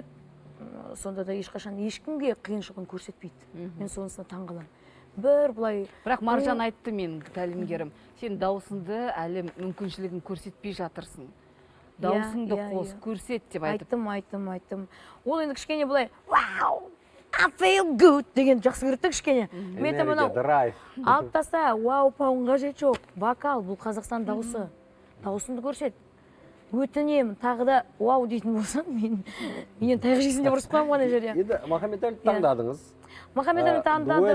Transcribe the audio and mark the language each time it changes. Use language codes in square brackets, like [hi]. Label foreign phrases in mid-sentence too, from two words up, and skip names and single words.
[kk] Сонда да ешқашан ешкімге қиыншылығын көрсетпейді. Мен сонысына таңғаламын. Бірақ Маржан айтты, мен тәлімгерім, сен даусыңды әлі мүмкіншілігін көрсетпей жатырсың. Даусыңды қос, көрсет деп айтып. Айттым. Ол енді кішкене бұлай, вау, [en] I feel good [kk] деген жақсы көрді кішкене. Мен мынау алып таста, вау, пауынға жет жоқ. Вокал, бұл Қазақстан дауысы. Даусыңды көрсет. Өтінемін, тағы да вау дейтін болсаң, менен таяқ жейсің деп ұрысып қоямын ғана жерде. Енді Махамбетәлі таңдадыңыз. Махамбетәлі таңдадым.